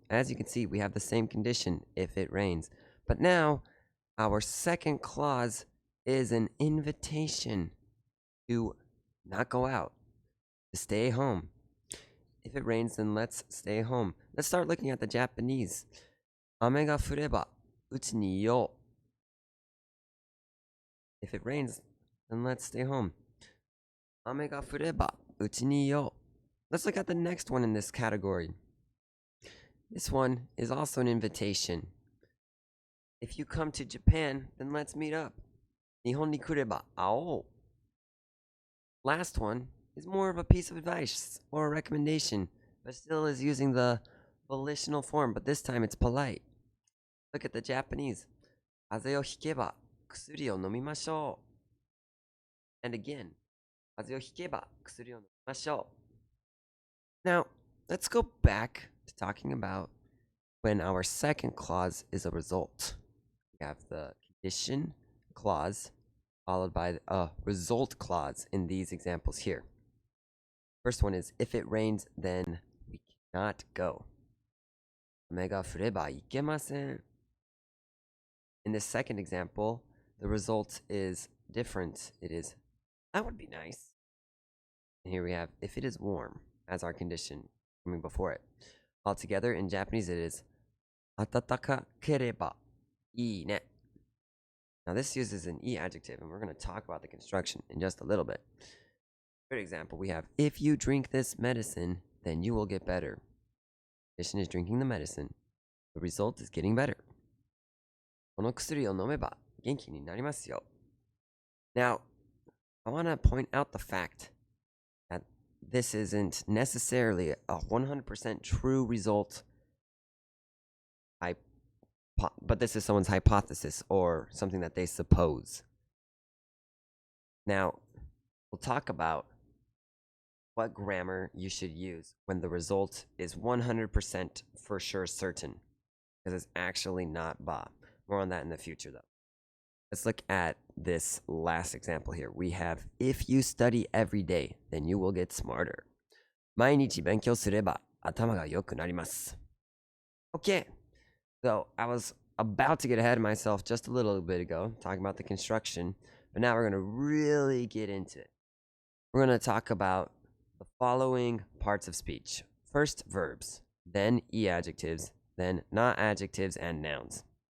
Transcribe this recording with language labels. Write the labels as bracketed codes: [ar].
[en] As you can see, we have the same condition, if it rains. But now, our second clause is an invitation to not go out, to stay home. If it rains, then let's stay home. Let's start looking at the Japanese. [ja] 雨が降れば、うちにいよう. [en] If it rains, then let's stay home. [ja] 雨が降れば、うちにいよう. [en] Let's look at the next one in this category. This one is also an invitation. If you come to Japan, then let's meet up. [ja] 日本に来れば会おう. [en] Last one is more of a piece of advice or a recommendation, but still is using the volitional form, but this time it's polite. Look at the Japanese. [ja] 風邪をひけば薬を飲みましょう. [en] And again, [ja] 風邪をひけば薬を飲みましょう. [en] Now, let's go back to talking about when our second clause is a result. We have the condition clause followed by a result clause in these examples here. First one is, if it rains, then we cannot go. [ja] 雨が降ればいけません. [en] In this second example, the result is different. It is, that would be nice. And here we have, if it is warm, as our condition coming before it. Altogether, in Japanese, it is, [ja] 暖かければいいね. [en] Now, this uses an e adjective, and we're going to talk about the construction in just a little bit. Good example, we have, if you drink this medicine, then you will get better. Patient is drinking the medicine. The result is getting better. [ja] この薬を飲めば元気になりますよ. [en] Now, I want to point out the fact that this isn't necessarily a 100% true result, but this is someone's hypothesis or something that they suppose. Now, we'll talk about what grammar you should use when the result is 100% for sure certain, because it's actually not ba. More on that in the future, though. Let's look at this last example here. We have, if you study every day, then you will get smarter. [ja] 毎日勉強すれば頭が良くなります. [en] Okay, so I was about to get ahead of myself just a little bit ago, talking about the construction, but now we're going to really get into it. We're going to talk about the following parts of speech. First, verbs, then e-adjectives, then not adjectives and nouns.